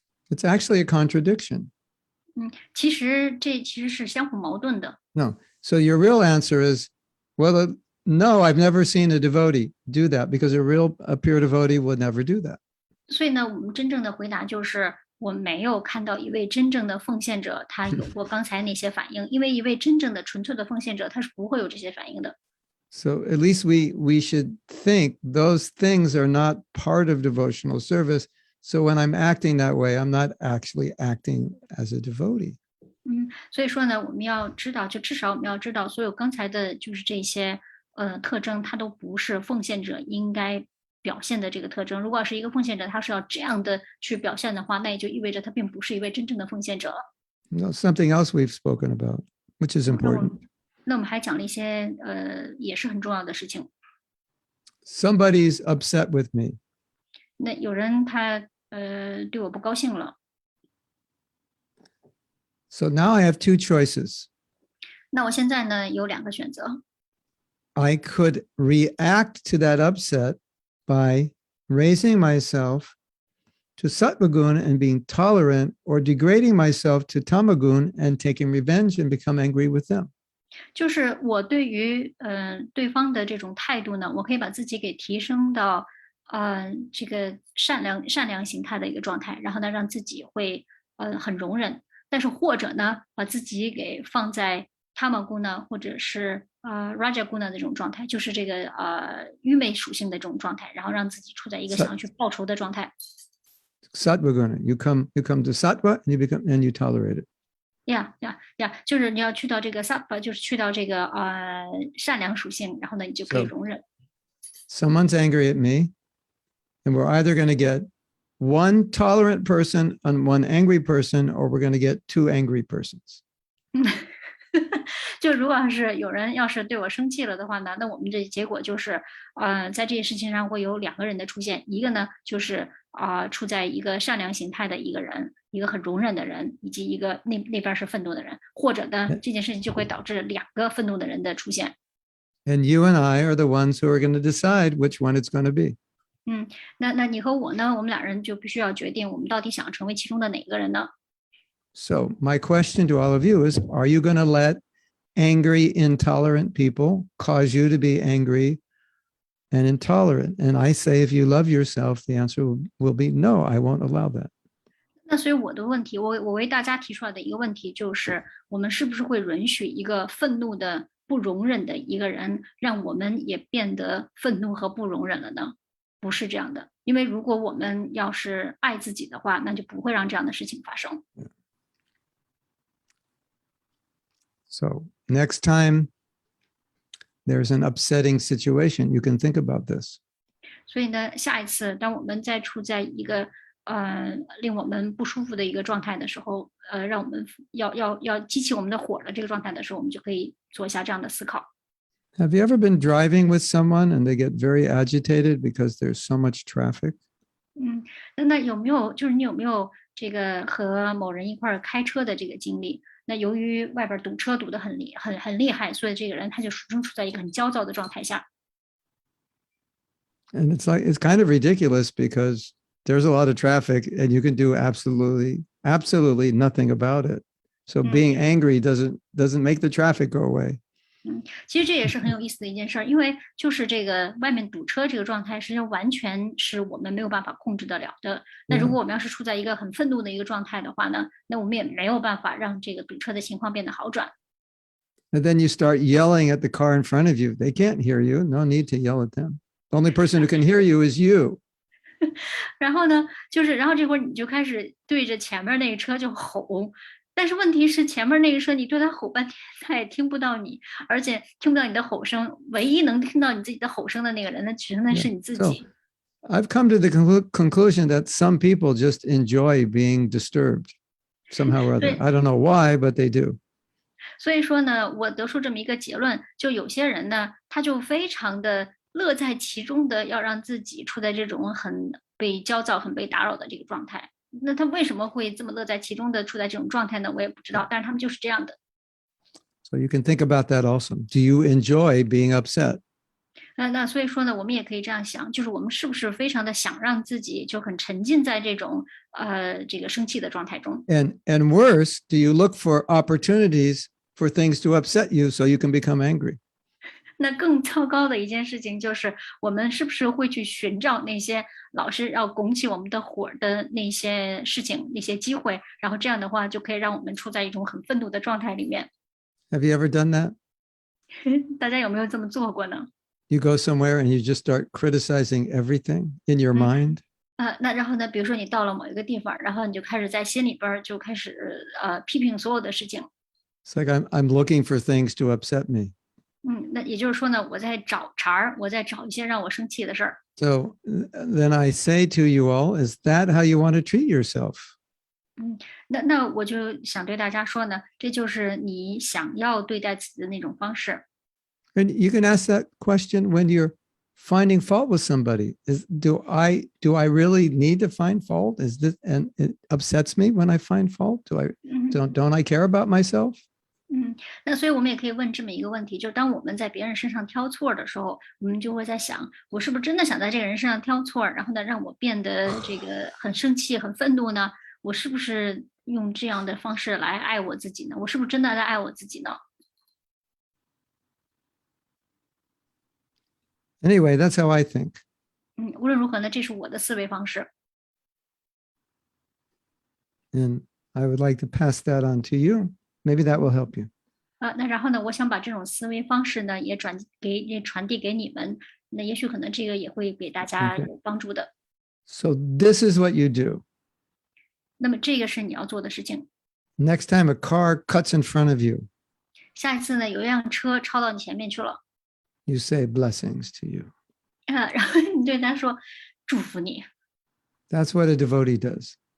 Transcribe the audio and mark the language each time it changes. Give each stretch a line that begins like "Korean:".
English: It's actually a contradiction.
Chinese: 其实是相互矛盾的。
English: No. So your real answer is, well, no, I've never seen a devotee do that because a pure devotee would never do that.
Chinese: 所以呢，我们真正的回答就是，我没有看到一位真正的奉献者他有过刚才那些反应，因为一位真正的纯粹的奉献者他是不会有这些反应的。
English: So at least we should think those things are not part of devotional service. So when I'm acting that way, I'm not actually acting as a devotee.
Chinese: 所以说呢，我们要知道，就至少我们要知道，所有刚才的就是这些特征，它都不是奉献者应该表现的这个特征。如果是一个奉献者，他是要这样的去表现的话，那也就意味着他并不是一位真正的奉献者。
English: No, something else we've spoken about, which is important.
Chinese: 那我们还讲了一些也是很重要的事情。
English: Somebody's upset with me.
Chinese: 那有人他对我不高兴了。
English: So now I have two choices.
Chinese: 那我现在呢有两个选择。
English: I could react to that upset by raising myself to sattvagun and being tolerant, or degrading myself to tamagun and taking revenge and become angry with them.
Chinese: 就是我对于对方的这种态度呢，我可以把自己给提升到这个善良形态的一个状态，然后呢让自己会很容忍，但是或者呢把自己给放在 Tamaguna 或者是Rajaguna 的这种状态，就是这个愚昧属性的这种状态，然后让自己处在一个想要去报仇的状态。
English: Sattvaguna, you come to sattva and you tolerate it.
Chinese: Yeah, 就是你要去到这个 sattva， 就是去到这个善良属性，然后呢你就可以容忍。
English: Someone's angry at me, and we're either going to get one tolerant person and one angry person, or we're going to get two angry persons.
Chinese: 就如果是有人要是对我生气了的话呢，那我们这结果就是在这些事情上会有两个人的出现，一个呢就是处在一个善良形态的一个人，一个很容忍的人，以及一个那边是愤怒的人，或者呢这件事情就会导致两个愤怒的人的出现。
English: And you and I are the ones who are going to decide which one it's going to be.
Chinese: 那你和我呢，我们俩人就必须要决定我们到底想成为其中的哪个人呢？
English: So my question to all of you is, are you going to let angry, intolerant people cause you to be angry and intolerant? And I say, if you love yourself, the answer will be no, I won't allow that.
Chinese: 那所以我的问题，我为大家提出来的一个问题就是，我们是不是会允许一个愤怒的、不容忍的一个人，让我们也变得愤怒和不容忍了呢？不是这样的，因为如果我们要是爱自己的话，那就不会让这样的事情发生。
English: So next time there's an upsetting situation, you can think about this.
Chinese: 所以呢，下一次当我们再处在一个令我们不舒服的一个状态的时候，让我们要激起我们的火的这个状态的时候，我们就可以做一下这样的思考。
English: Have you ever been driving with someone and they get very agitated because there's so much traffic?
Chinese: 那有没有就是你有没有这个和某人一块儿开车的这个经历？那由于外边堵车堵得很厉害，所以这个人他就始终处在一个很焦躁的状态下。
English: And it's kind of ridiculous because there's a lot of traffic and you can do absolutely nothing about it. So being angry doesn't make the traffic go away.
Chinese: 其实这也是很有意思的一件事儿，因为就是这个外面堵车这个状态，实际上完全是我们没有办法控制得了的。那如果我们要是处在一个很愤怒的一个状态的话呢，那我们也没有办法让这个堵车的情况变得好转。
English: And then you start yelling at the car in front of you. They can't hear you. No need to yell at them. The only person who can hear you is you.
Chinese: 然后呢，然后这会儿你就开始对着前面那个车就吼，但是问题是前面那个车你对他吼半天，他也听不到你，而且听不到你的吼声，唯一能听到你自己的吼声的那个人呢，只能是你自己。
English: I've come to the conclusion that some people just enjoy being disturbed somehow or other. I don't know why, but they do.
Chinese: 所以说呢，我得出这么一个结论，就有些人呢，他就非常的乐在其中的，要让自己处在这种很被焦躁、很被打扰的这个状态。那他为什么会这么乐在其中的处在这种状态呢？我也不知道，但是他们就是这样的。
English: So you can think about that also. Do you enjoy being upset?
Chinese: 那所以说呢，我们也可以这样想，就是我们是不是非常的想让自己就很沉浸在这种这个生气的状态中
English: And worse, do you look for opportunities for things to upset you so you can become angry?
Chinese: 那更糟糕的一件事情就是，我们是不是会去寻找那些老是要拱起我们的火的那些事情、那些机会，然后这样的话就可以让我们处在一种很愤怒的状态里面。
English: Have you ever done that?
Chinese: 大家有没有这么做过呢？
English: You go somewhere and you just start criticizing everything in your mind?
Chinese: 那然后呢，比如说你到了某一个地方，然后你就开始在心里边就开始批评所有的事情。
English: It's like I'm looking for things to upset me.
Chinese: 那也就是说呢，我在找茬儿，我在找一些让我生气的事儿。
English: So then I say to you all, is that how you want to treat yourself?
Chinese: 那我就想对大家说呢，这就是你想要对待自己的那种方式。
English: And you can ask that question when you're finding fault with somebody. Do I really need to find fault? Is this, and it upsets me when I find fault? Don't I care about myself?
Chinese: 那所以我们也可以问这么一个问题，就是当我们在别人身上挑错的时候，我们就会在想，我是不是真的想在这个人身上挑错，然后呢，让我变得这个很生气、很愤怒呢？我是不是用这样的方式来爱我自己呢？我是不是真的在爱我自己呢？
English: Anyway, that's how I think.
Chinese: 无论如何呢，这是我的思维方式。
English: And I would like to pass that on to you. Maybe that will help you.
Chinese: 那然后呢，我想把这种思维方式呢，也传递给你们。那也许可能这个也会给大家有帮助的。
English: So this is what you do.
Chinese: 那么这个是你要做的事情。
English: Next time a car cuts in front of you,
Chinese: 下一次呢，有一辆车超到你前面去了，
English: you say blessings to you.
Chinese: 然后你对他说祝福你。
English: That's what a devotee does.